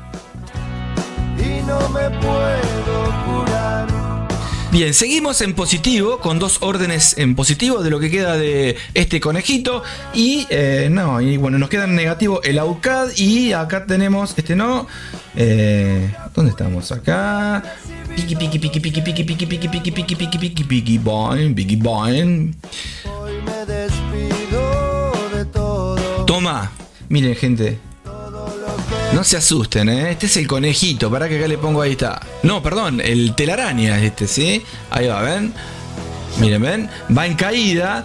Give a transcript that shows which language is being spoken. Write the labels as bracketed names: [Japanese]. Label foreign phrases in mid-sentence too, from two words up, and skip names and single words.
[Spanish] y no me puedo curar. Bien, seguimos en positivo, con 2 órdenes en positivo de lo que queda de este conejito. Y bueno, nos queda en negativo el AUCAD. Y acá tenemos, no. ¿Dónde estamos? Acá. Piki, piki, piki, piki, piki, piki, piki, piki, piki, piki, piki, piki, boing, piki, boing. Hoy me despido de todo. Toma, miren, gente. Todo lo que No se asusten, ¿eh? Este es el conejito. Para que acá le pongo, ahí está. No, perdón, el telaraña ¿sí? Ahí va, ¿ven? Miren, ¿ven? Va en caída.